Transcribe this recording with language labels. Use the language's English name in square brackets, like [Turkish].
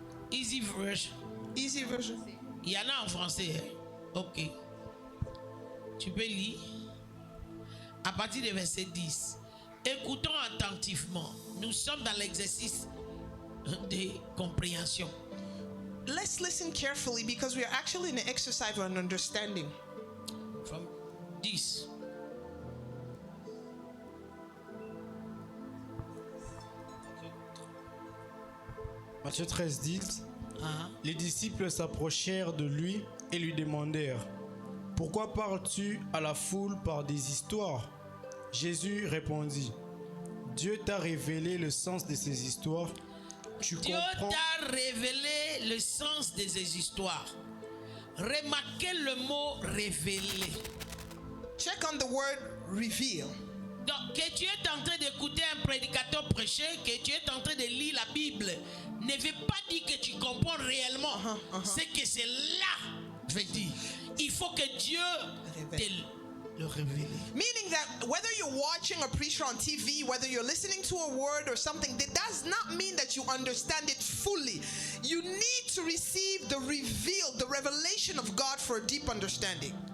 [English] Easy version. Easy version. [French] Il y en a en français. Hein? Ok. Tu peux lire. À partir du verset 10. Écoutons attentivement. Nous sommes dans l'exercice de compréhension. [English] Let's listen carefully because we are actually in an exercise of an understanding. From 10. [French] Matthieu 13 dit, les disciples s'approchèrent de lui et lui demandèrent: pourquoi parles-tu à la foule par des histoires? Jésus répondit: Dieu t'a révélé le sens de ces histoires. Tu Dieu comprends. t'a révélé le sens de ces histoires. Remarquez le mot révélé. [English] Check on the word reveal. [French] Donc, que tu es en train d'écouter un prédicateur prêcher, que tu es en train de lire la Bible, ne veut pas dire que tu comprends réellement ce que c'est là veut dire. Il faut que Dieu te le révèle. [English] Meaning that whether you're watching a preacher on TV, whether you're listening to a word or something, that does not mean that you understand it fully. You need to receive the revelation of God for a deep understanding.